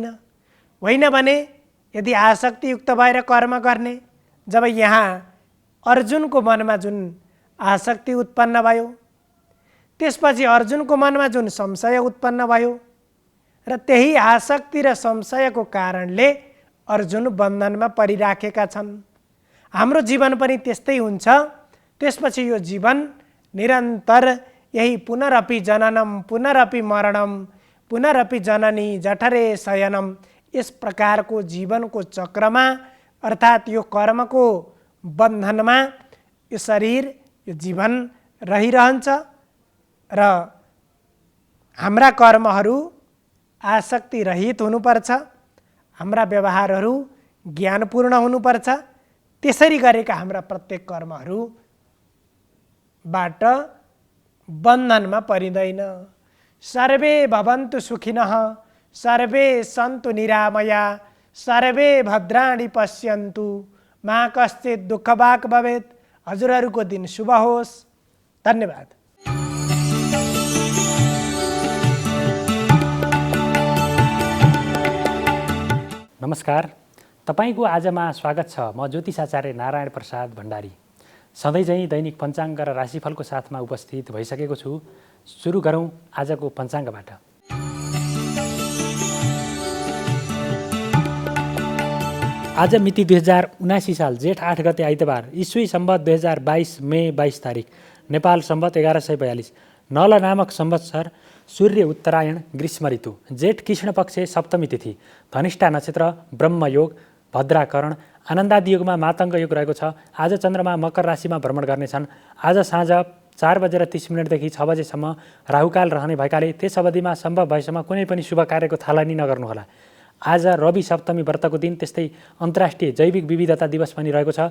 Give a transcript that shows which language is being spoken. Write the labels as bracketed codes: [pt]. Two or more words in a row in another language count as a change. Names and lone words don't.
[ne] होइन भने यदि आसक्तियुक्त भएर कर्म गर्ने, जब यहाँ अर्जुनको मनमा जुन आसक्ति उत्पन्न भयो, त्यसपछि अर्जुनको मनमा जुन संशय उत्पन्न भयो र त्यही आसक्ति र संशयको कारणले अर्जुन बन्धनमा परिराखेका छन्। हाम्रो जीवन पनि त्यस्तै हुन्छ। त्यसपछि यो जीवन निरन्तर यही [sa] पुनरपि जननम पुनरपि मरणम पुनरपि जननी जठरे शयनम, [ne] यस प्रकारको जीवनको चक्रमा अर्थात् यो कर्मको बन्धनमा यो शरीर, यो जीवन रहिरहन्छ र हाम्रा कर्महरू आसक्ति रहित हुनुपर्छ। हाम्रा व्यवहारहरू ज्ञानपूर्ण हुनुपर्छ। त्यसरी गरेका हाम्रा प्रत्येक कर्महरूबाट बन्धनमा परिँदैन। [sa] सर्वे भवन्तु सुखिनः, सर्वे सन्तु निरामया, सर्वे भद्राणि पश्यन्तु, मा कश्चित् दुःखभाग् भवेत्। [ne] हजुरहरूको दिन शुभ होस्। धन्यवाद। नमस्कार, तपाईको आजमा स्वागत छ। म ज्योतिषाचार्य नारायण प्रसाद भण्डारी सधैँ चाहिँ दैनिक पञ्चाङ्ग र राशिफलको साथमा उपस्थित भइसकेको छु। सुरु गरौँ आजको पञ्चाङ्गबाट। आज मिति 2079 साल जेठ 8 गते आइतबार, ईस्वी सम्वत 2022 मे 22 तारिक, नेपाल सम्वत 1142, नल नामक संवत्सर, सूर्य उत्तरायण, ग्रीष्म ऋतु, जेठ कृष्ण पक्ष सप्तमी तिथि, धनिष्ठा नक्षत्र, ब्रह्मयोग, भद्राकरण, आनन्दादि योगमा मातङ्ग योग रहेको छ। आज चन्द्रमा मकर राशिमा भ्रमण गर्नेछन्। आज साँझ 4:30 देखि 6 बजेसम्म राहुकाल रहने भएकाले त्यस अवधिमा सम्भव भएसम्म कुनै पनि शुभ कार्यको थालनी नगर्नुहोला। आज रवि सप्तमी व्रतको दिन, त्यस्तै अन्तर्राष्ट्रिय जैविक विविधता दिवस पनि रहेको छ।